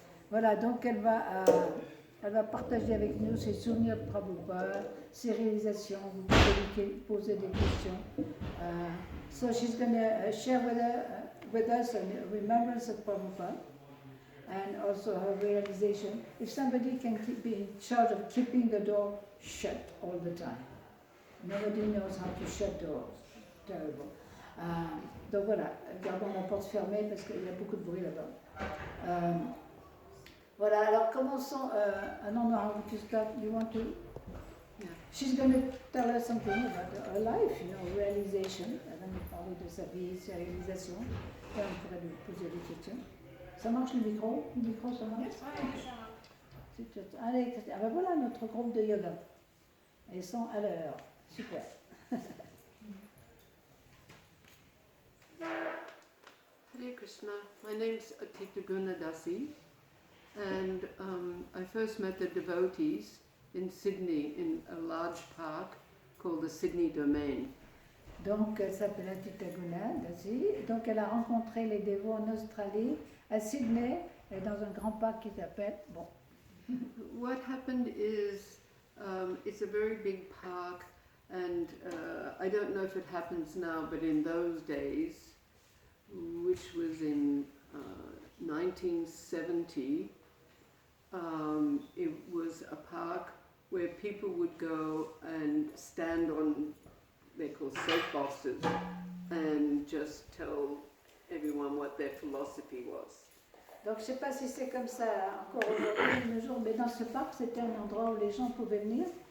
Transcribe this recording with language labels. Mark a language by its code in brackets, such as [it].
[fr] Voilà, donc elle va partager avec nous ses souvenirs de Prabhupada, ses réalisations. Vous pouvez lui poser des questions. [en] So she's going to share with us a remembrance of Prabhupada and also her realization. If somebody can be in charge of keeping the door shut all the time. Nobody knows how to shut doors. Terrible. [fr] Donc voilà, gardons la porte fermée parce qu'il y a beaucoup de bruit là-bas. Voilà, alors commençons. [en] I don't know how to start. You want to? Yeah. She's going to tell us something about her life, realization. [fr] Elle va nous parler de sa vie, ses réalisations. Et on pourrait lui poser des questions. Ça marche le micro? Le micro, ça marche? Oui, ça marche. Allez, ah ben voilà notre groupe de yoga. Ils sont à l'heure. Super. [sa] Hare Krishna. [en] My name's Atita Guna, and I first met the devotees in Sydney in a large park called the Sydney Domain. [fr] Donc, elle s'appelle Atita Guna. Donc, elle a rencontré les dévots en Australie, à Sydney, et dans un grand parc qui s'appelle. Bon. [en] What happened is it's a very big park, and I don't know if it happens now, but in those days, which was in 1970, it was a park where people would go and stand on, they're called soapboxes, and just tell everyone what their philosophy was. [fr] Donc je ne sais pas si c'est comme ça encore aujourd'hui, le jour, mais dans ce parc, c'était un endroit où les gens pouvaient venir.